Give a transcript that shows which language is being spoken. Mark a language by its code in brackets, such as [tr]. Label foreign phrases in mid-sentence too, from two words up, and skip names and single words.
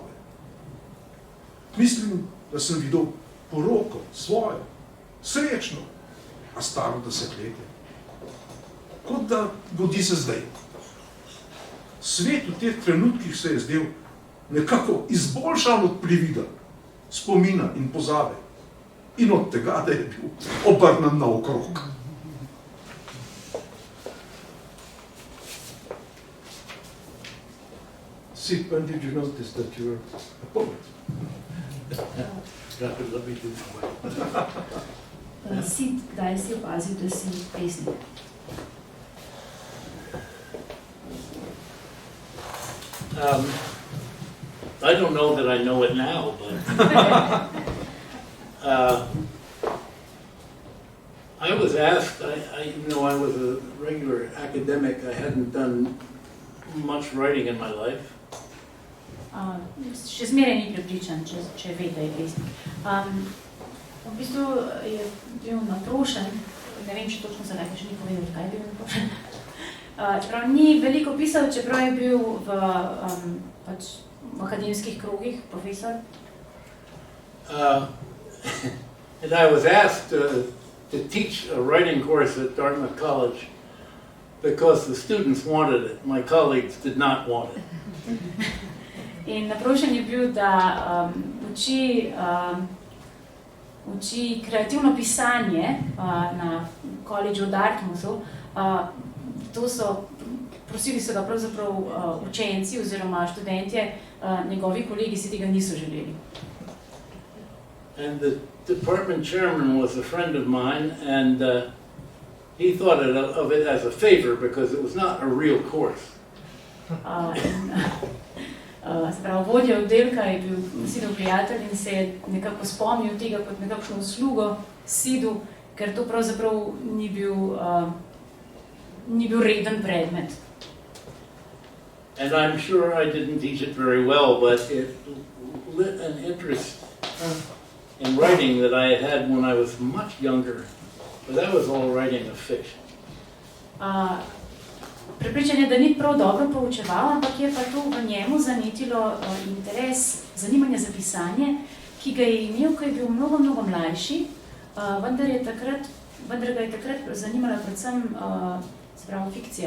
[sl] Mislim, da sem videl poroko, svojo, srečno, a staro desetletje. Kot da godi se zdaj. Svet v teh trenutkih se je zdel nekako izboljšan od privida, spomina in pozabe. In od tega, da je bil obrnen naokrog. [en] Sid, when did you notice that you were a poet? [sl] Sid, kdaj si opazil, da si pesnik? [en] I don't know that I know it now, but I was asked, even though I was a regular academic, I hadn't done much writing in my life. [sl] Še zmeraj ni prepričan, če ve, da je pesnik. V bistvu je bil natrošen, ne vem, če točno se nekaj še ni povedal, kaj je bil natrošen. Čeprav ni veliko pisal, čeprav je bil v akademskih krogih profesor. [en] And I was asked to teach a writing course at Dartmouth College because the students wanted it. My colleagues did not want it. [sl] In naprošen je bil, da uči kreativno pisanje na koledžu v Dartmouthu. Prosili so ga pravzaprav učenci oziroma študentje, njegovi kolegi si tega niso želeli. [en] And the department chairman was a friend of mine, and he thought of it as a favor because it was not a real course. [sl] Vodja oddelka je bil Sidov prijatelj in se je nekako spomnil tega kot nekakšno uslugo Sidu, ker to pravzaprav ni bil reden predmet. [en] And I'm sure I didn't teach it very well, but it lit an interest in writing that I had when I was much younger. But that was all writing of fiction. [sl] Prepričan je, da ni prav dobro poučeval, ampak je pa to v njemu zanetilo interes, zanimanje za pisanje, ki ga je imel, ko je bil mnogo mlajši, vendar ga je takrat zanimala predvsem fikcija.